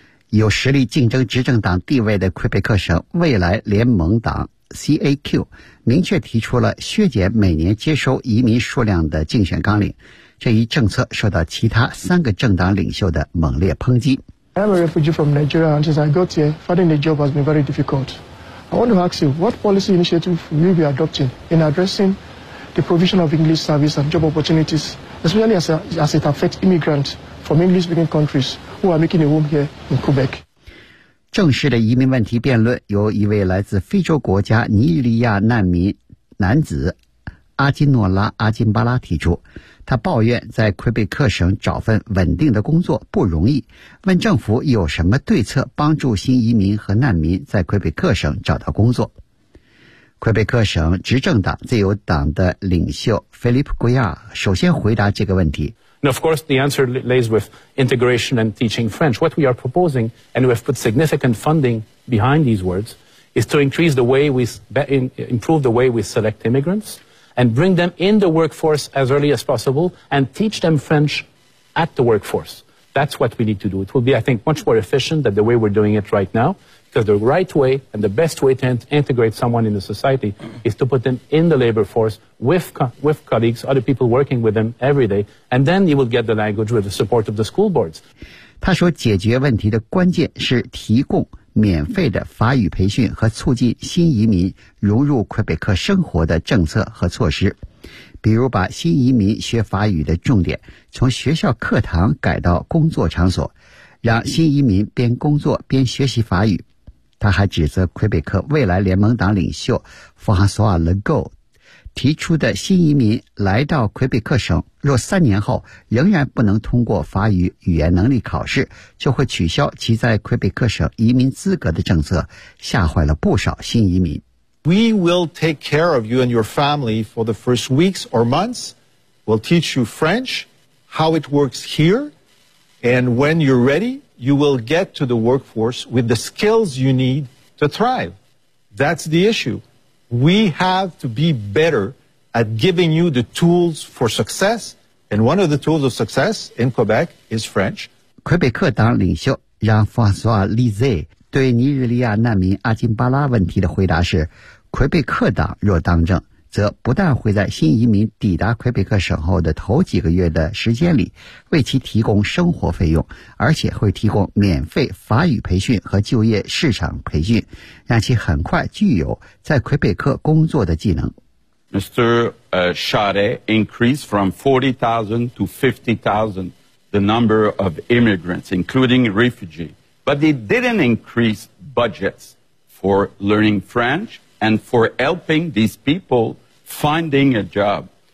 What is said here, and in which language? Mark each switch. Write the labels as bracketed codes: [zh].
[zh] 有实力竞争执政党地位的魁北克省未来联盟党 CAQ 明确提出了削减每年接收移民数量的竞选纲领，这一政策受到其他三个政党领袖的猛烈抨击。 [en] I'm a refugee from Nigeria, and since I got here, finding a job has been very difficult. I want to ask you, what policy initiative will you be adopting in addressing the provision of English service and job opportunities, especially as it affects immigrants from English-speaking countries who are making a home here in Quebec? [zh] 正式的移民问题辩论由一位来自非洲国家尼日利亚难民男子阿金诺拉·阿金巴拉提出。他抱怨在魁北克省找份稳定的工作不容易，问政府有什么对策帮助新移民和难民在魁北克省找到工作。魁北克省执政党自由党的领袖菲利普·圭亚首先回答这个问题。 [en] And of course, the answer lays with integration and teaching French. What we are proposing, and we have put significant funding behind these words, is to increase the way we improve the way we select immigrants. And bring them in the workforce as early as possible and teach them French at the workforce. That's what we need to do. It will be, I think, much more efficient than the way we're doing it right now, because the right way and the best way to integrate someone in the society is to put them in the labor force with colleagues, other people working with them every day, and then you will get the language with the support of the school boards. [zh] 他说解决问题的关键是提供免费的法语培训和促进新移民融入魁北克生活的政策和措施，比如把新移民学法语的重点从学校课堂改到工作场所，让新移民边工作边学习法语。他还指责魁北克未来联盟党领袖弗朗索瓦·勒戈提出的新移民来到魁北克省若三年后仍然不能通过法语语言能力考试，就会取消其在魁北克省移民资格的政策，吓坏了不少新移民。 [en] We will take care of you and your family for the first weeks or months. We'll teach you French, how it works here, and when you're ready, you will get to the workforce with the skills you need to thrive. That's the issue. We have to be better at giving you the tools for success, and one of the tools of success in Quebec is French. [zh] 魁北克党领袖让弗朗索瓦·利泽对尼日利亚难民阿金巴拉问题的回答是：魁北克党若当政，则不但会在新移民抵达魁北克省后的头几个月的时间里为其提供生活费用，而且会提供免费法语培训和就业市场培训，让其很快具有在魁北克工作的技能。 [en] Mr. Charest increased from 40,000 to 50,000 the number of immigrants including refugees, but they didn't increase budgets for learning Frenchand for helping these people finding a job.